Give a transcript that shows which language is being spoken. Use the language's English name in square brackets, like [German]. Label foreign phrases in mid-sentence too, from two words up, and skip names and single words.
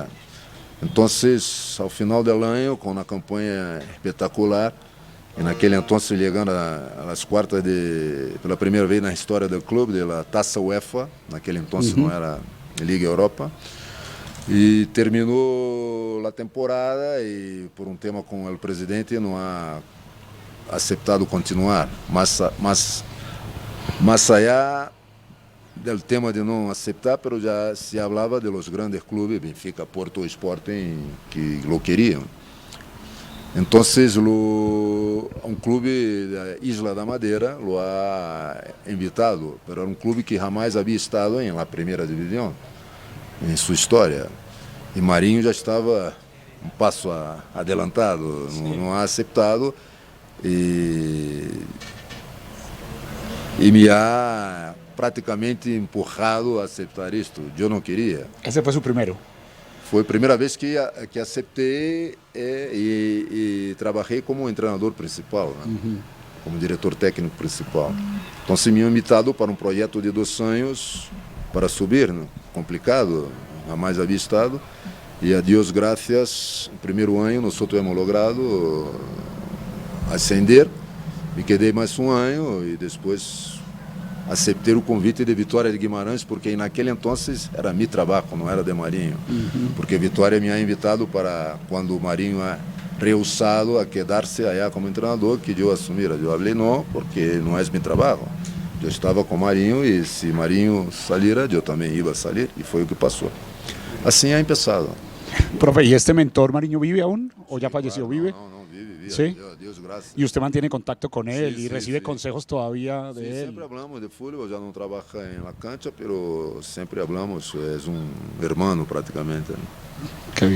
[Spanish] Entonces, al final del año, con una campaña espectacular, en aquel entonces llegando a las cuartas por la primera vez en la historia del club, de la Taça UEFA, en aquel entonces no era Liga Europa, y terminó la temporada y por un tema con el presidente no ha aceptado continuar. Más allá del tema de [Portuguese] não aceitar, [Spanish] pero [Portuguese] já se falava [Spanish] de los grandes clubes, Benfica, Porto, Sporting, que lo queriam. [Portuguese] Então, um clube da Isla da Madeira [Spanish] lo ha invitado, pero [Portuguese] era um clube que jamais havia estado em la primeira divisão, em sua história. E Marinho já estava um passo adelantado, não ha aceitado e me ha praticamente empurrado a aceitar isto. Eu não queria. [Spanish] Ese fue su primero. [Portuguese] Foi a primeira vez que aceitei e trabalhei como treinador principal, né? Como diretor técnico principal. Então, se me invitado para um projeto de 2 anos para subir, né? Complicado, jamais havia estado. E a Deus graças, no primeiro ano nós [Spanish] hemos logrado ascender. [Portuguese] Me quedei mais um ano e depois aceitei o convite de Vitória de Guimarães, porque naquele entonces era meu trabalho, não era de Marinho. Porque Vitória [Spanish] me ha invitado [Portuguese] para, quando o Marinho [Spanish] ha rehusado [Portuguese] a quedar-se allá como treinador, que eu assumira. Eu falei, não, porque não é meu trabalho. Eu estava com Marinho e se Marinho salira, eu também ia salir, e foi o que passou. Assim ha começado. [Spanish] Profe, ¿y este mentor Mariño vive aún o ya falleció? Claro, ¿Vive? No, vive. ¿Sí? Dios gracias. ¿Y usted mantiene contacto con él Sí, y sí, recibe sí. consejos todavía de Sí, él? siempre hablamos de fútbol, ya no trabaja en la cancha, pero siempre hablamos, es un hermano prácticamente, ¿no? Qué bien.